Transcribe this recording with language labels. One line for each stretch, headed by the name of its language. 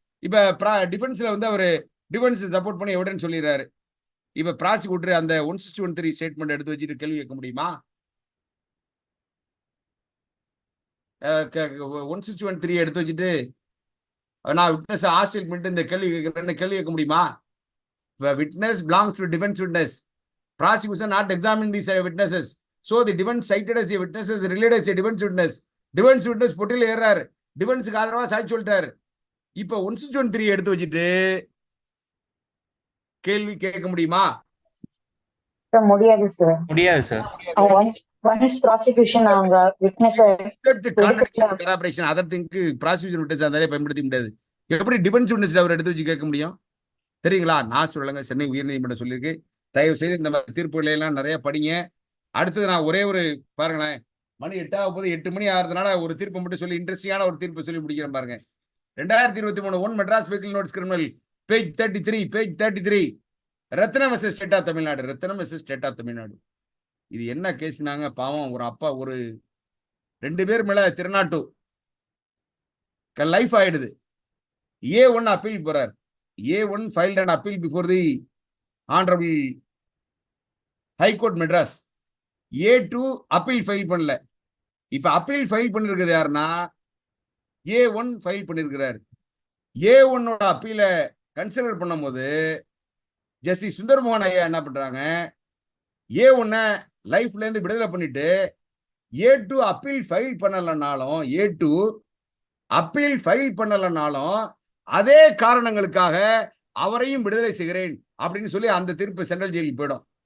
Tamil: இப்ப டிஃபென்ஸ்ல வந்து அவர் defence support பண்ணி எவிடன்ஸ் சொல்லிடுறாரு. இப்ப ப்ராசிக்யூட்டர் அந்த 161(3) ஸ்டேட்மெண்ட் எடுத்து வச்சுட்டு கேள்வி கேட்க முடியுமா? 161(3) எடுத்து வச்சுட்டு நான் விட்னஸ் ஹாஸ்டல் பண்ணிட்டு இந்த கேள்வி கேட்கிறேன்னு கேள்வி கேட்க முடியுமா?
English: Witness belongs to defence witness. Prosecution not examine these witnesses. So the defense cited as a witness is related as a defense witness.
Tamil: Defense witness பொட்டியில் ஏறாரு, டிஃபென்ஸுக்கு ஆதரவா சாட்சி சொல்லிட்டாரு. இப்ப 161(3) எடுத்து வச்சுட்டு கேள்வி கேட்க முடியுமா? முடியாது சார். முடியாது சார். ஒன்ஸ் ப்ராசிக்யூஷன் அவங்க witness கராபரேஷன் other thing prosecution witness அதனாலே பயன்படுத்த முடியாது. எப்படி டிஃபென்ஸ் விட்னஸ் அவர் எடுத்து வச்சு கேட்க முடியும்? தெரியுங்களா? நான் சொல்லலைங்க, சென்னை உயர்நீதிமன்றம் சொல்லியிருக்கு. தயவு செய்து இந்த மாதிரி தீர்ப்புகளை எல்லாம் நிறைய படிங்க. அடுத்தது நான் ஒரே ஒரு பாருங்களேன், மணி 8 மணி ஆகிறதுனால ஒரு தீர்ப்பு மட்டும் சொல்லி இன்ட்ரெஸ்டிங்கான ஒரு தீர்ப்பு சொல்லி முடிக்கிறேன் பாருங்க.
English: 2023 one Madras vehicle notes criminal, page 33 Ratnam versus state of Tamil Nadu.
Tamil: Ratnam versus state of Tamil Nadu. இது என்ன கேஸ்னாங்க, பாவம் ஒரு அப்பா ஒரு 2 பேர் மேல திருநாட்டு லைஃப் ஆயிடுது. A1 அப்பீல் போறார்.
English: A1 filed an appeal before the Honorable High Court Madras.
Tamil: A2 appeal file பண்ணல. இப்ப அப்பீல் ஃபைல் பண்ணிருக்கிறது யாருன்னா A1 ஃபைல் பண்ணிருக்கிறார். A1 அப்பீல கன்சிடர் பண்ணும்போது ஜஸ்டிஸ் சுந்தரமோகன் ஐயா என்ன பண்றாங்க, A1 லைஃப்ல இருந்து விடுதலை பண்ணிட்டு A2 appeal file பண்ணலனாலும் A2 appeal file பண்ணலனாலும் அதே காரணங்களுக்காக அவரையும் விடுதலை செய்கிறேன் அப்படின்னு சொல்லி அந்த தீர்ப்பு சென்ட்ரல் ஜெயிலுக்கு போயிடும்.